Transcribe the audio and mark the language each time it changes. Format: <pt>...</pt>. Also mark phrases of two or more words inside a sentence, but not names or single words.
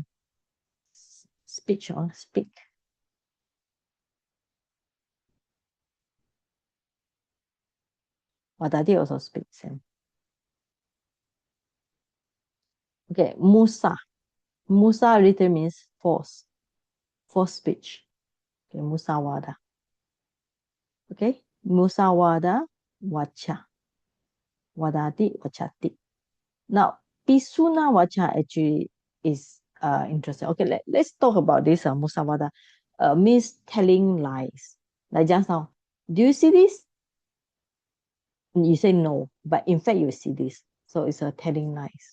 <en>Speech or speak. Wadati also speak, same. Okay, musa. Musa literally means force. Force speech. Okay, musawada.</en> <pi>Okay, musawada, wacha. Wadati, wachati.</pi> <en>Now,</en> <pi>pisuna wacha</pi> <en>actually is interesting. Okay, let's talk about this musawada. Means telling lies. Like just now, do you see this? you say no, but in fact you see this. So it's a telling lies.</en>